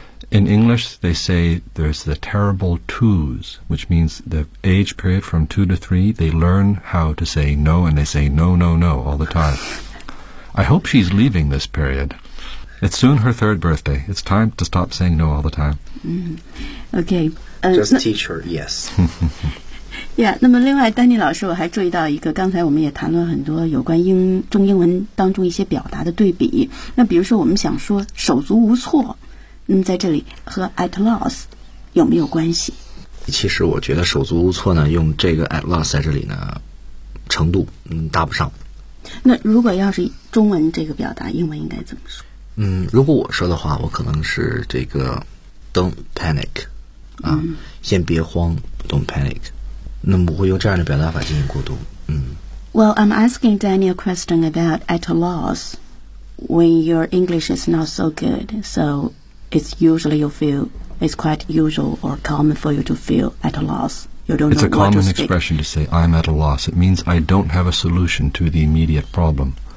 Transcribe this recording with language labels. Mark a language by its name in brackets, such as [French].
[English] In English, they say there's the terrible twos, which means the age period from 2 to 3, they learn how to say no, and they say no, no, no all the time. I hope she's leaving this period. It's soon her 3rd birthday. It's time to stop saying no all the time. Okay. Just teach her, yes. Yeah, [Chinese] 那么另外丹尼老师我还注意到一个刚才我们也谈论很多有关中英文当中一些表达的对比。那比如说我们想说手足无措。那么在这里和 at loss 有没有关系？其实我觉得手足无措呢，用这个 at loss 在这里呢，程度搭不上。那如果要是中文这个表达，英文应该怎么说？如果我说的话，我可能是这个 [English] don't panic [Chinese] 啊，先别慌 ，don't panic。那么我会用这样的表达法进行过渡。 [English] Well, I'm asking Danny a question about at loss when your English is not so good, so. It's usually you feel, it's quite usual or common for you to feel at a loss. You don't it's know a common to expression to say, I'm at a loss. It means I don't have a solution to the immediate problem.